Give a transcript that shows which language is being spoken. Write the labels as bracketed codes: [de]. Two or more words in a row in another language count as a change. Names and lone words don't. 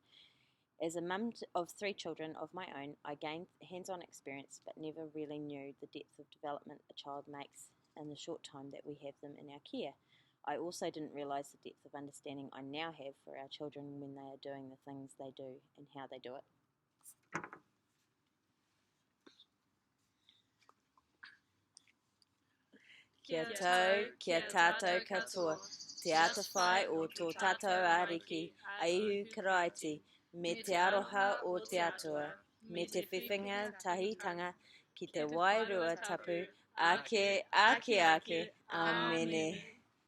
[en] As a mum of 3 children of my own, I gained hands-on experience but never really knew the depth of development a child makes in the short time that we have them in our care. I also didn't realise the depth of understanding I now have for our children when they are doing the things they do and how they do it. [mi] Kia tau, kia tātou katoa, te ata whai o tō tātou ariki, aihu karaiti, me te aroha o te atua, me te whiwhinga tahitanga ki te wairua tapu, ake, amene.